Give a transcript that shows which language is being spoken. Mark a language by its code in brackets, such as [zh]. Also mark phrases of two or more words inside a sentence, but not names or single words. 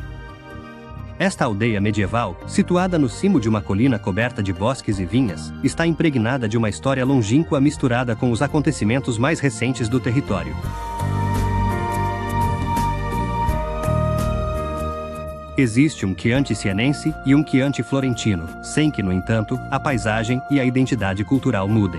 [pt] Esta aldeia medieval, situada no cimo de uma colina coberta de bosques e vinhas, está impregnada de uma história longínqua misturada com os acontecimentos mais recentes do território. Existe um Chianti sienense e um Chianti florentino, sem que, no entanto, a paisagem e a identidade cultural mudem.